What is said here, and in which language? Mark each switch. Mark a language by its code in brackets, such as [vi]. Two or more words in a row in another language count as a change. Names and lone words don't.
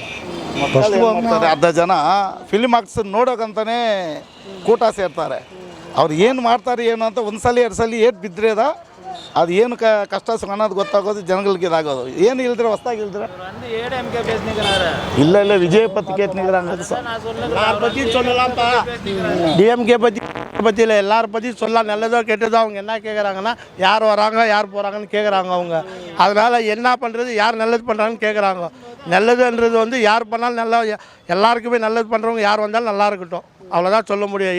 [kn] ಫಸ್ಟ್ ಅರ್ಧ ಜನ ಫಿಲ್ಮ್ ಆರ್ಟ್ಸ್ ನೋಡೋಕಂತಾನೆ ಕೂಟ ಸೇರ್ತಾರೆ. ಅವ್ರು ಏನು ಮಾಡ್ತಾರೆ ಏನು ಅಂತ ಒಂದು ಸಲ 2 ಸಲ ಏಟ್ ಬಿದ್ದರೆ ಅದು ಏನು ಕಷ್ಟ ಸುಖ ಅನ್ನೋದು ಗೊತ್ತಾಗೋದು, ಜನಗಳಿಗೆ ಇದಾಗೋದು. ಏನು ಇಲ್ದ್ರೆ ಹೊಸ್ದಾಗಿ ಇಲ್ದ್ರೆ ಇಲ್ಲ [ta] விஜய் பற்றி கேட்டுக்கிறாங்க. பற்றி சொல்லலாம்ப்பா, டிஎம்கே பற்றி இல்லை, எல்லாரை பற்றி சொல்லலாம். நல்லதோ கெட்டதோ அவங்க என்ன கேட்குறாங்கன்னா, யார் வராங்க யார் போகிறாங்கன்னு கேட்குறாங்க அவங்க. அதனால் என்ன பண்ணுறது, யார் நல்லது பண்ணுறாங்கன்னு கேட்குறாங்க. நல்லதுன்றது வந்து யார் பண்ணாலும் நல்லா, எல்லாருக்குமே நல்லது பண்ணுறவங்க யார் வந்தாலும் நல்லா இருக்கட்டும், அவ்வளோதான் சொல்ல முடியும்.